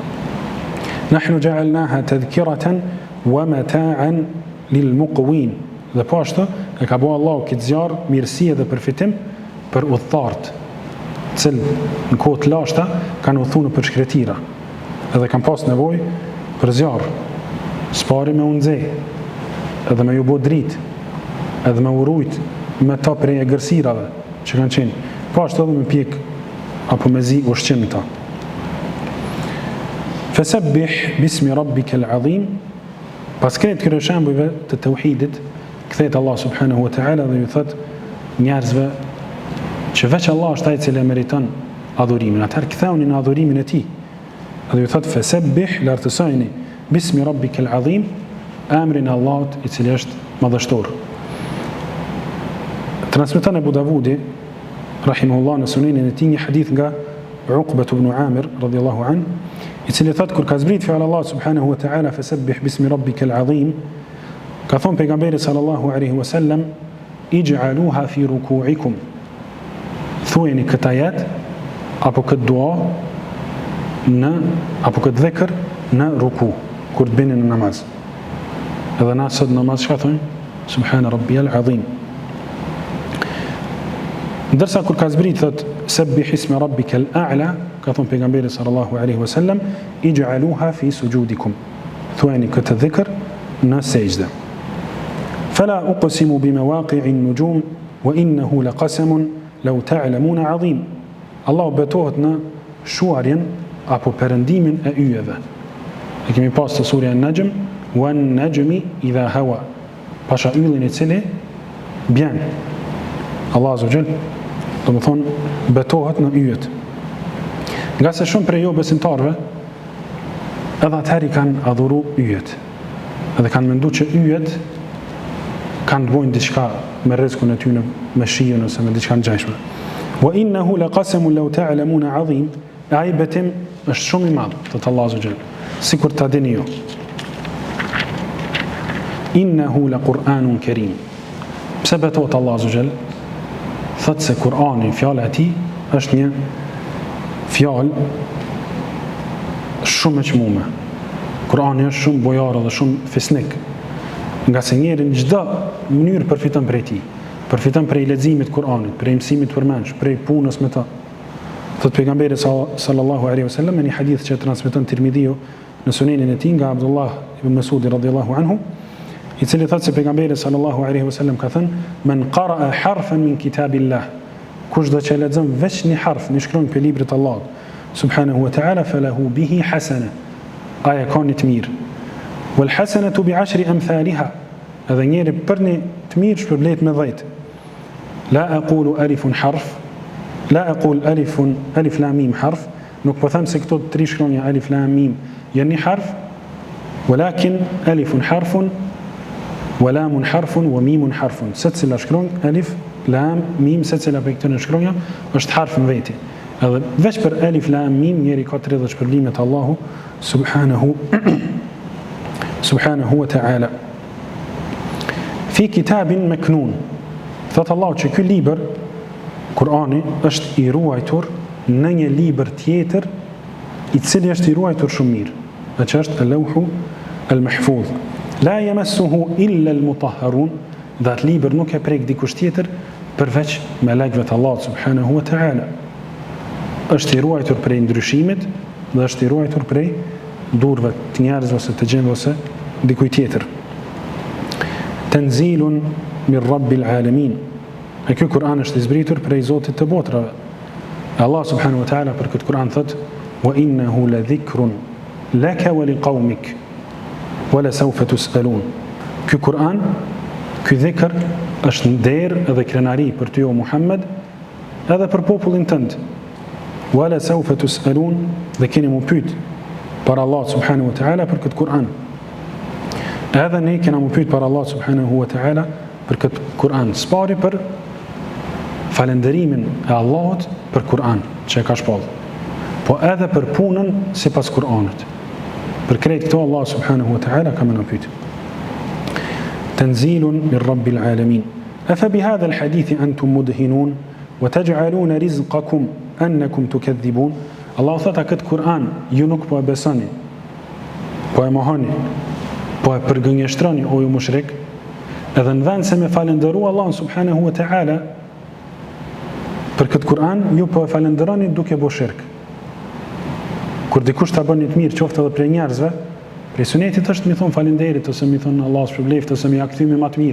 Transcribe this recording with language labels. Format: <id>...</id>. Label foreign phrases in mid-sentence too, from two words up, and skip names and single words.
<ar>"نحن جعلناها تذكرة ومتاعا للمقوين</ar> <sq>Dhe po ashtu e ka bërë Allahu këtë zjarr mirësi dhe përfitim për udhëtarët, cilë në kohë të lashta kanë udhëtuar në përshkretira, edhe kanë pas nevojë për zjarr, s'pari me unëze, edhe me ju bo dritë, edhe me urujt me ta prej e gërsirave që kanë qenë, po ashtu edhe me pjek apo me zi ushqim ta.</sq> <ar>فسبح باسم ربك العظيم.</ar> <sq>Pas këtë këtyre shembujve të tauhidit, kthehet Allah</sq> <ar>سبحانه وتعالى</ar> <sq>dhe ju thot njerëzve që veç Allah është ai i cili meriton adhurimin. Atëherë ktheuni në adhurimin e tij. Dhe ju thot fasabbih, lartësojeni</sq> <ar>باسم ربك العظيم,</ar> <sq>emrin e Allahut i cili është madhështor. Transmeton Abu Davudi rahimahullah në sunenin e tij një hadith nga Uqbah ibn Amir</sq> <ar>رضي الله عن,</ar> <sq>i cili thot kur ka zbrit fjalë Allah</sq> <ar>سبحانه وتعالى فسبح باسم ربك العظيم,</ar> <sq>ka thon pejgamberi</sq> <ar>صلى الله عليه وسلم اجعلوها في ركوعكم.</ar> <sq>Thuajeni këtë ajet apo këtë dua apo këtë dhikr në ruku, kur të bini në namaz. Edhe na sot namaz çka thon?</sq> <ar>سبحان ربي العظيم.</ar> <sq>Ndërsa kur ka zbrit thot</sq> <ar>سبح اسم ربك الأعلى,</ar> <sq>ka thon pejgamberi</sq> <ar>صلى الله عليه وسلم اجعلوها في سجودكم.</ar> <sq>Thuajeni këtë dhikr në sejdë.</sq> <ar>فلا أقسم بمواقع النجوم وإنه لقسم لو تعلمون عظيم.</ar> <sq>Allahu betohet në shuarjen apo perëndimin e yjeve. E kemi pas të surja An-Najm,</sq> <ar>والنجم إذا هوى.</ar> <sq>Pasha yllin i cili bjen. Allah</sq> <ar>عز وجل</ar> <sq>do të thonë betohet në yjet. Nga se shumë prej jo besimtarve edhe atëheri kanë adhuru yjet, edhe kanë mendu që yjet kanë të bojnë diçka me rrezikun e tyre, me shijen ose me diçka ngjashme.</sq> <ar>وإنه لقسم لو تعلمون عظيم.</ar> <sq>Ai betim është shumë i madh te Allahu</sq> <ar>عز وجل,</ar> <sq>sikur ta dini ju.</sq> <ar>إنه لقرآن كريم.</ar> <sq>Pse betohet Allahu</sq> <ar>عز وجل?</ar> <sq>Thot se Kur'ani, fjala e tij, është një fjalë shumë e çmuar. Kur'ani është shumë bojar dhe shumë fisnik. Nga se njeri në çdo mënyrë përfiton prej tij. Përfiton prej leximit të Kur'anit, prej mësimit të përmendsh, prej punës me ta. Thot pejgamberi</sq> <ar>صلى الله عليه وسلم</ar> <sq>në një hadith që transmeton Tirmidhiu në sunenin e tij nga Abdullah ibn Mas'ud</sq> <ar>رضي الله عنه,</ar> <sq>i cili thot se pejgamberi</sq> <ar>صلى الله عليه وسلم</ar> <sq>ka thënë:</sq> <ar>"من قرأ حرفا من كتاب الله",</ar> <sq>kush do që lexon veç një harf në shkronjë për librit të Allahut</sq> <ar>سبحانه وتعالى, فله به حسنة.</ar> <sq>Ai ka një të mirë.</sq> <ar>والحسنة بعشر أمثالها.</ar> <sq>Edhe njëri për një të mirë shpërblet me 10.</sq> <ar>لا أقول ألف حرف لا أقول ألف لام ميم حرف,</ar> <sq>nuk po them se këto tre shkronja</sq> <ar>ألف لام ميم</ar> <sq>janë një harf,</sq> <ar>ولكن ألف حرف ولام حرف وميم حرف.</ar> <sq>Secila shkronjë</sq> <ar>ألف لام ميم,</ar> <sq>secila prej këtyre shkronja është harf në veti. Edhe veç për</sq> <ar>ألف لام ميم</ar> <sq>njeri ka 30 shpërblime të Allahu</sq> <ar>سبحانه وتعالى. في كتاب مكنون.</ar> <sq>Thot Allahu që ky libër Kur'ani është i ruajtur në një libër tjetër i cili është i ruajtur shumë mirë, dhe që është</sq> <ar>اللوح المحفوظ. لا يمسه إلا المطهرون.</ar> <sq>Dhe atë libër nuk e prek dikush tjetër përveç melekëve të Allahut</sq> <ar>سبحانه وتعالى.</ar> <sq>Është i ruajtur prej ndryshimit dhe është i ruajtur prej durve të njerëzve ose të gjendve ose dikuj tjetër.</sq> <ar>تنزيل من رب العالمين.</ar> <sq>E ky Kur'an është i zbritur prej Zotit të botrave. Allah</sq> <ar>سبحانه وتعالى</ar> <sq>për këtë Kur'an thot:</sq> <ar>"وإنه لذكر لك ولقومك ولسوف تسألون."</ar> <sq>Ky Kur'an, ky dhikr është nder edhe krenari për ty o Muhammed, edhe për popullin tënd.</sq> <ar>ولسوف تسألون,</ar> <sq>dhe keni mu pyet për Allah</sq> <ar>سبحانه وتعالى</ar> <sq>për këtë Kur'an. Edhe ne kena mu pyet për Allah</sq> <ar>سبحانه وتعالى</ar> <sq>për këtë Kur'an. Spari për falenderimin e Allahut për Kur'an që e ka shpallë, po edhe për punën sipas Kur'anit. Për krejt këto Allah</sq> <ar>سبحانه وتعالى</ar> <sq>ka më në pyet.</sq> <ar>تنزيل من رب العالمين. أفبهذا الحديث أنتم مدهنون وتجعلون رزقكم أنكم تكذبون.</ar> <sq>Allah thot këtë Kur'an ju nuk po e besoni, po e mohoni, po e përgënjeshtroni o ju mushrik, Edhe në vend se me falenderu Allah</sq> <ar>سبحانه وتعالى</ar> <sq>për këtë Kur'an, ju po e falenderoni duke bo shirk. Kur dikush ta bën një të mirë, qoftë edhe prej njerëzve, prej sunetit është mi thonë falenderit, ose mi thonë Allah shpërbleft, ose mi akthimi ma të mirë.</sq>